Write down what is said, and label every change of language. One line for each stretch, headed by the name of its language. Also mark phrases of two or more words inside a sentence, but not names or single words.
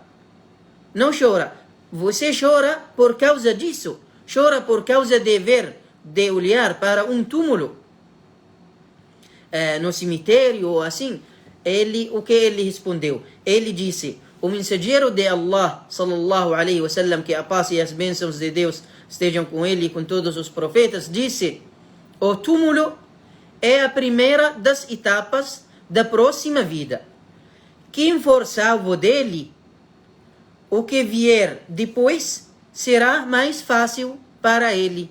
Portuguese: Não chora. Você chora por causa disso. Chora por causa de olhar para um túmulo no cemitério ou assim. O que ele respondeu? Ele disse: o mensageiro de Allah,
Arabic: صلى الله عليه وسلم,
Portuguese: que a paz e as bênçãos de Deus estejam com ele e com todos os profetas, disse: o túmulo é a primeira das etapas da próxima vida. Quem for salvo dele, o que vier depois será mais fácil para ele.